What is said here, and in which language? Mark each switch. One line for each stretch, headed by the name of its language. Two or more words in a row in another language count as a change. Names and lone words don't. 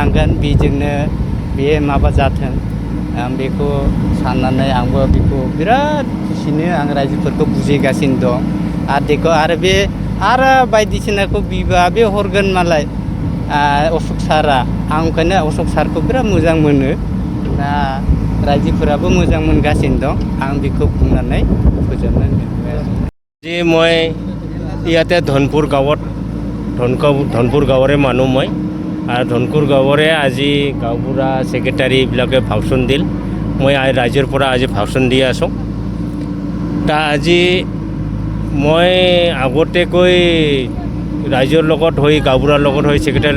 Bodo: बेजोंनो बे माबा जाथों, आं बेखौ साननानै आंबो बेखौ बिराद खुसिनो आं रायजोफोरखौ बुजायगासिनो दं आरो बेखौ आरो बे आरो बायदिसिनाखौ बिबा बे हरगोन मालाय अशोक सारा आं ओंखायनो अशोक सारखौ बिराद मोजां मोनो दा रायजोफोराबो मोजां मोनगासिनो दं आं बेखौ बुंनानै फोजोबनानै दोनबाय
Assamese: আজি মই ইয়াতে ধনপুৰ গাঁৱত ধনপুৰ গাঁৱৰে মানুহ মই আৰু ধনপুৰ গাঁৱৰে আজি গাঁওবুঢ়া ছেক্ৰেটাৰীবিলাকে ভাষণ দিল মই ৰাইজৰ পৰা আজি ভাষণ দি আছোঁ তা আজি মই আগতেকৈ ৰাইজৰ লগত হৈ গাঁওবুঢ়াৰ লগত হৈ ছেক্ৰেটাৰীৰ